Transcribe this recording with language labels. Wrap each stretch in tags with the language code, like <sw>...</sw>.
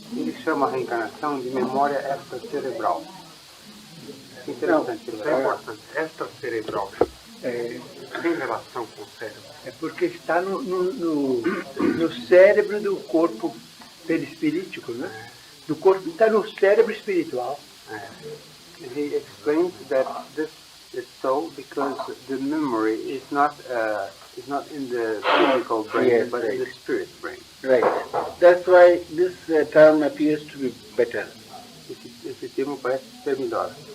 <pt>Ele chama a reencarnação de memória extracerebral. Interessante, é importante. Extracerebral. Tem relação com o cérebro. É porque está no cérebro do corpo perispirítico, né? Do corpo, está no cérebro espiritual.</pt> <en>He explains that this is so because the memory is not in the physical brain, but in the spirit brain. Right. That's why this term appears to be better.</en> <pt>Esse termo parece ser melhor.</pt>